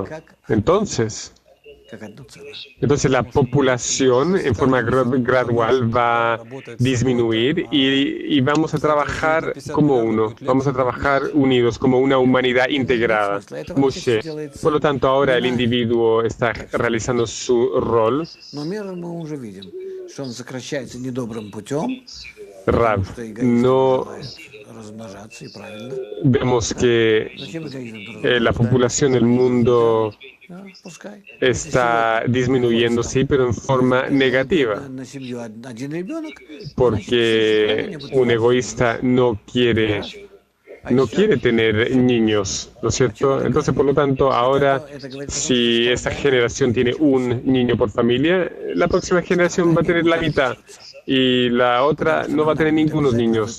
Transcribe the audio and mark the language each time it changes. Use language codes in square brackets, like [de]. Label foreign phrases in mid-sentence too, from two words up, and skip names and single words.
[es] Entonces la población en forma gradual va a disminuir y vamos a trabajar como uno, vamos a trabajar unidos como una humanidad integrada. Moshe. Por lo tanto, ahora el individuo está realizando su rol. Rav, [ru] размножаться, и правильно. [es] Vemos que [ru] Зачем эгоизм друг [es] la población del mundo [ru] Да, пускай. [es] está disminuyendo, sí, pero en forma negativa, [ru] На семью один ребенок, [es] porque un egoísta no quiere tener niños, ¿no es cierto? Entonces, por lo tanto, ahora, si esta generación tiene un niño por familia, la próxima generación va a tener la mitad y la otra no va a tener ningunos niños.